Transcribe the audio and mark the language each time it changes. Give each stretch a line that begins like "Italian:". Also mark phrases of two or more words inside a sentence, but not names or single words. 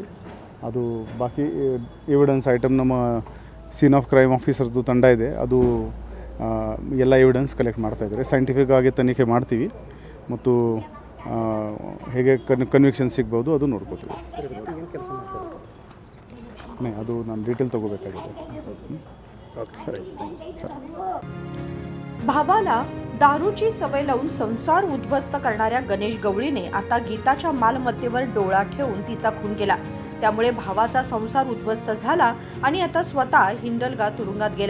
Kannada: ಅದು ಬಾಕಿ
English: evidence item
Kannada: ನಮ್ಮ
English: scene of crime
Kannada: ಆಫೀಸರ್ದು ತಂಡ ಇದೆ. ಅದು ಎಲ್ಲ
English: evidence collect
Kannada: ಮಾಡ್ತಾಯಿದ್ದಾರೆ. ಸೈಂಟಿಫಿಕ್ ಆಗಿ ತನಿಖೆ ಮಾಡ್ತೀವಿ ಮತ್ತು ಹೇಗೆ ಕನ್ವಿಕ್ಷನ್ ಸಿಗ್ಬೋದು ಅದು ನೋಡ್ಕೋತೀವಿ. ಅದು ನಾನು ಡೀಟೇಲ್ तगोಬೇಕಾಗಿದೆ.
Marathi: सर भावाला दारूची सवय लावून संसार उद्ध्वस्त करणाऱ्या गणेश गवळीने आता गीताच्या मालमत्तेवर डोळा ठेवून तिचा खून केला. त्यामुळे भावाचा संसार उद्ध्वस्त झाला आणि आता स्वतः हिंदलगा तुरुंगात गेला.